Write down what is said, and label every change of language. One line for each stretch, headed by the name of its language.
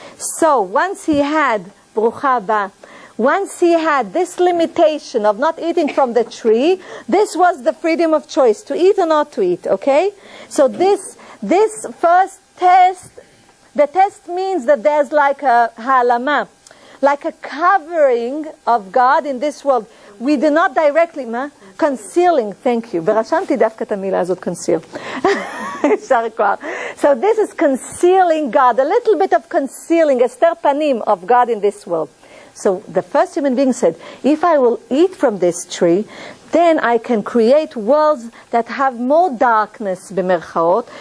English: So once he had, Brucha Haba, once he had this limitation of not eating from the tree, this was the freedom of choice, to eat or not to eat, okay? So this first test, the test means that there's like a halama, like a covering of God in this world. We do not directly, concealing, thank you.
Hebrew: ורשמתי דווקא את המילה הזאת, conceal.
English: So this is concealing God, a little bit of concealing,
Hebrew: הסתר פנים
English: of God in this world. So the first human being said, if I will eat from this tree, then I can create worlds that have more darkness, במירכאות.